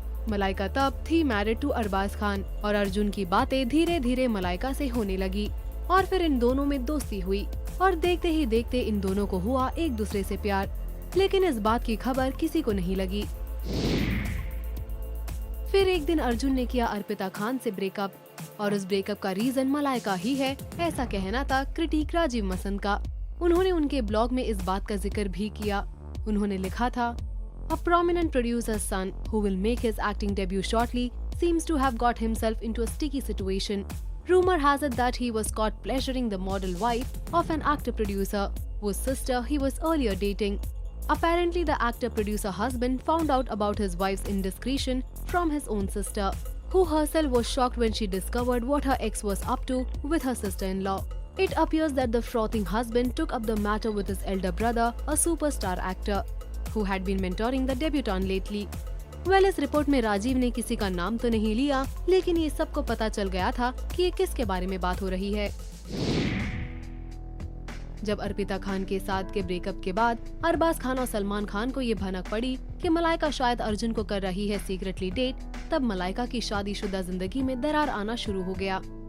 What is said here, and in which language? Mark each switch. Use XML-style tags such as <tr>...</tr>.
<hi>मलाइका तब थी</hi> <en>married to</en> <hi>Arbaaz Khan और अर्जुन की बातें धीरे धीरे मलाइका से होने लगी और फिर इन दोनों में दोस्ती हुई और देखते ही देखते इन दोनों को हुआ एक दूसरे से प्यार, लेकिन इस बात की खबर किसी को नहीं लगी। फिर एक दिन अर्जुन ने किया अर्पिता खान से ब्रेकअप और उस ब्रेकअप का रीजन मलाइका ही है, ऐसा कहना था क्रिटिक राजीव मसंद का। उन्होंने उनके ब्लॉग में इस बात का जिक्र भी किया। उन्होंने लिखा था,</hi> <en>A prominent producer's son, who will make his acting debut shortly, seems to have got himself into a sticky situation. Rumor has it that he was caught pleasuring the model wife of an actor-producer, whose sister he was earlier dating. Apparently, the actor-producer husband found out about his wife's indiscretion from his own sister, who herself was shocked when she discovered what her ex was up to with her sister-in-law. It appears that the frothing husband took up the matter with his elder brother, a superstar actor, who had been mentoring the debutant lately.</en> <hi>Well, इस report में राजीव ने किसी का नाम तो नहीं लिया, लेकिन ये सबको पता चल गया था कि ये किसके बारे में बात हो रही है। जब अर्पिता खान के साथ के ब्रेकअप के बाद अरबाज खान और सलमान खान को ये भनक पड़ी कि मलाइका शायद अर्जुन को कर रही है सीक्रेटली डेट, तब मलाइका की शादीशुदा जिंदगी में दरार आना शुरू हो गया।</hi>